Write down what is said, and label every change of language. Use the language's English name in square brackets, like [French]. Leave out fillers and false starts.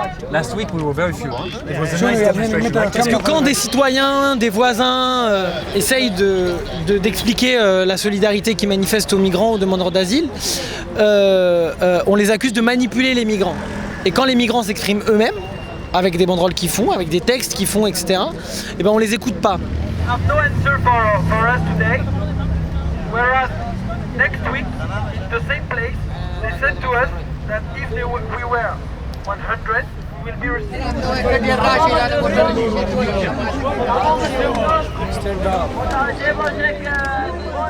[English] Last week we were very few. It was a nice demonstration. [French] Parce que quand des citoyens, des voisins essayent d'expliquer la solidarité qu'ils manifestent aux migrants, aux demandeurs d'asile, on les accuse de manipuler les migrants. Et quand les migrants s'expriment eux-mêmes, avec des banderoles qu'ils font, avec des textes qu'ils font, etc., et ben on les écoute pas. [English] Have no answer for us today, whereas next week, the same place, they said to us that if we were 100, we will be received.